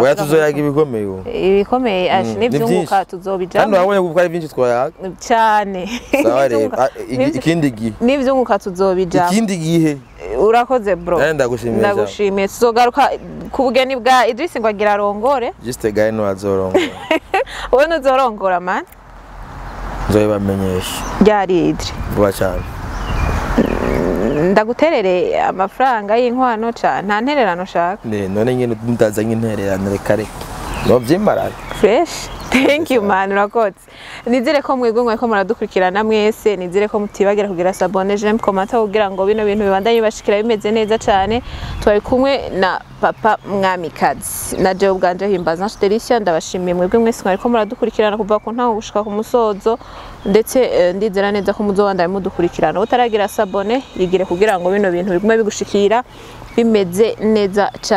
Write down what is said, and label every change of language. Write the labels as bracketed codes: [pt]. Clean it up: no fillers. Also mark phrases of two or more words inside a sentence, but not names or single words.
[rn] kwa tuzoyaga ibikomeye ashi n'ivyunguka tuzobijana kandi wabonye kuko ari byinshi twayaga cyane sawa rero ikindi gihe n'ivyunguka tuzobijana ikindi gihe urakoze bro ndagushimiye tuzogaruka ku bugeni bwa Idris ngo agira rongore [en] just guy [rn] no azorongora wowe nuzorongora man nzoyibamenyesha ryari Idri vuba cyane ndaguterere amafaranga y'inkwano cyane nta ntererano shaka none nyine ndazanye intererano reka no vyimarana [en] fresh. Thank you man, [rn] urakoze. Nizere ko mwebwe mweko muradukurikirana mwese, nizere ko mutibagira kugira sabone [fr] j'aime commenter [rn] kugira ngo bino bintu bibandanye bashikira bimeze neza cyane. Twari kumwe na papa Mwamikazi na je ubwanje himbaza Delicia, ndabashimiye mwebwe mwese mwariko muradukurikirana kuva ku ntaho gushika ku musozo, ndetse ndizera neza ko muzobandaye mudukurikirana. Utaragira sabone yigire kugira ngo bino bintu bigume bigushikira bimeze neza cyane.